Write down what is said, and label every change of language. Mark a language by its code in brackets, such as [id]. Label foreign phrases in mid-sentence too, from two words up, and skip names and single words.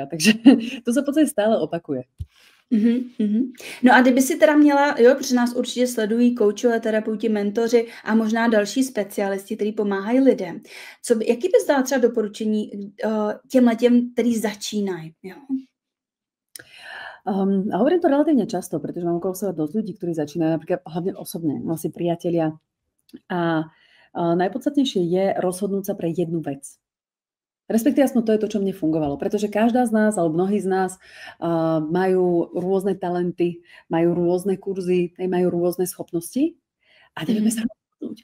[sk] Takže to sa v podstate stále opakuje. [cs] No a kdyby si teda měla, jo, protože nás určitě sledují koučové, terapeuti, mentoři a možná další specialisti, kteří pomáhají lidem. Jaký bys dala třeba doporučení těm, kteří začínají? Jo? [sk] A hovorím to relatívne často, pretože mám okolo seba dosť ľudí, ktorí začínajú napríklad hlavne osobne, vlastne priatelia. A najpodstatnejšie je rozhodnúť sa pre jednu vec. Respektíve aspoň to je to, čo mne fungovalo, pretože každá z nás, alebo mnohí z nás majú rôzne talenty, majú rôzne kurzy, majú rôzne schopnosti a nevieme sa rozhodnúť.